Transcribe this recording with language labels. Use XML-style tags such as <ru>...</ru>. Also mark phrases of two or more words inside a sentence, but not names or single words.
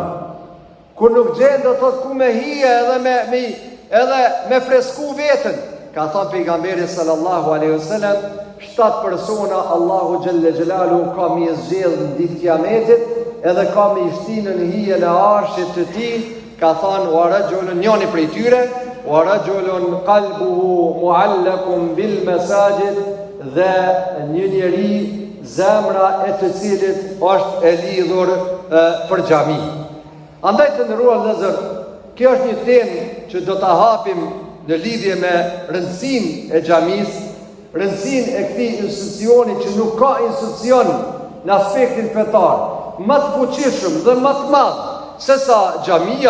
<sq>Kur nuk gjenë do thotë ku me hije edhe me fresku vetën. Ka thënë pejgamberi</sq> <ar>صلى الله عليه وسلم,</ar> <sq>7 persona</sq> <ar>الله جل جلاله</ar> <sq>ka mi zgjedh në ditë kiametit, edhe ka me ishtinë në hijen e arshit të tij. Ka thënë</sq> <ar>ورجل,</ar> <sq>njëri prej tyre,</sq> <ar>ورجل قلبه معلق بالمساجد,</ar> <sq>dhe një njeri zemra e të cilit është e lidhur për xhami. Andaj të nderuar vëllezër, kjo është një temë që do ta hapim në lidhje me rëndësinë e xhamis, rëndësinë e këtij institucioni që nuk ka institucion në aspektin fetar më të fuqishëm dhe më të madh se sa xhamia.</sq>